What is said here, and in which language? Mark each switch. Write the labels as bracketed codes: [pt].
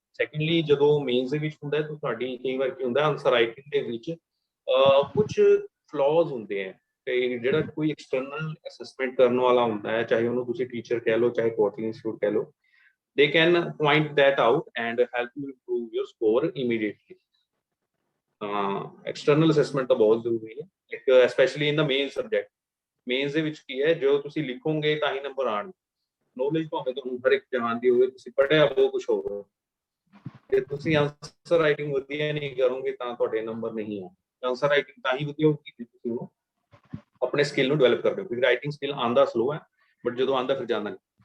[pa] Secondly ਜਦੋਂ mains ਦੇ ਵਿੱਚ ਹੁੰਦਾ, ਤਾਂ ਤੁਹਾਡੀ ਕਈ ਵਾਰ ਕੀ ਹੁੰਦਾ, ਆਨਸਰ ਰਾਈਟਿੰਗ ਦੇ ਵਿੱਚ ਕੁਝ ਫਲॉज ਹੁੰਦੇ ਆ, ਤੇ ਜਿਹੜਾ ਕੋਈ ਐਕਸਟਰਨਲ ਅਸੈਸਮੈਂਟ ਕਰਨ ਵਾਲਾ ਹੁੰਦਾ ਹੈ, ਚਾਹੇ ਉਹਨੂੰ ਤੁਸੀਂ ਟੀਚਰ ਕਹਿ ਲਓ, ਚਾਹੇ ਕੋਚਿੰਗ ਇੰਸਟੀਟਿਊਟ ਕਹਿ ਲਓ, [en] they can point that out and help you improve your score immediately. [pa] External assessment ਤਾਂ ਬਹੁਤ ਜ਼ਰੂਰੀ ਹੈ, ਇੱਕ [en] especially in the main subject. [pa] Mains ਦੇ ਵਿੱਚ ਕੀ ਹੈ, ਜੋ ਤੁਸੀਂ ਲਿਖੋਗੇ ਤਾਂ ਹੀ ਨੰਬਰ ਆਉਣ। ਨੌਲੇਜ ਭਾਵੇਂ ਤੁਹਾਨੂੰ ਹਰ ਇੱਕ ਜਹਾਨ ਦੀ ਹੋਵੇ, ਤੁਸੀਂ ਪੜ੍ਹਿਆ ਬਹੁਤ ਕੁਛ ਹੋਵੇ, ਜੇ ਤੁਸੀਂ ਆਨਸਰ ਰਾਈਟਿੰਗ ਵਧੀਆ ਨਹੀਂ ਕਰੋਗੇ ਤਾਂ ਤੁਹਾਡੇ ਨੰਬਰ ਨਹੀਂ ਆਉਣਗੇ। ਆਨਸਰ ਰਾਈਟਿੰਗ ਤਾਂ ਹੀ ਵਧੀਆ ਹੋਊਗੀ ਜੇ ਤੁਸੀਂ ਉਹ ਆਪਣੇ ਸਕਿੱਲ ਨੂੰ ਡਿਵੈਲਪ ਕਰਦੇ ਹੋ, ਕਿਉਂਕਿ ਰਾਈਟਿੰਗ ਸਕਿੱਲ ਆਂਦਾ ਸਲੋ ਹੈ ਬਟ ਜਦੋਂ ਆਂਦਾ ਫਿਰ ਜਾਂਦਾ ਨਹੀਂ।